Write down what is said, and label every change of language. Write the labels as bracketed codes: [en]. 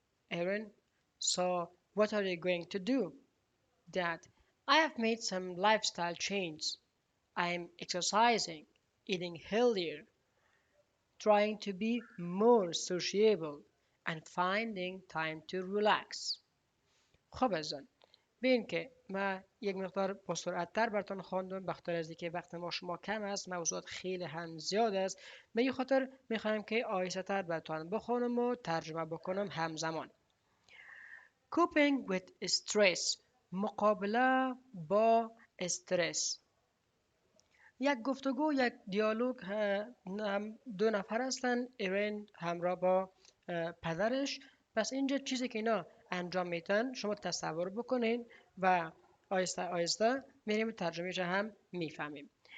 [en] Aaron, so what are you going to do? Dad, I have made some lifestyle changes. I am exercising, eating healthier, trying to be more sociable, and finding time to relax. [fa] خب عزیزان، ببین که من یک مقدار با سرعت‌تر براتون خواندم بخاطر از اینکه وقت ما شما کم است، موضوعات خیلی هم زیاد است. به این خاطر میخوایم که آهسته‌تر براتون بخونم و ترجمه بکنم همزمان. [en] Coping with stress، [fa] مقابله با استرس. یک گفتگو، یک دیالوگ، دو نفر هستن، ایرین همراه با پدرش. پس اینجا چیزی که اینا انجام میدن شما تصور بکنین و آیسته آیسته میریم ترجمهش هم میفهمیم.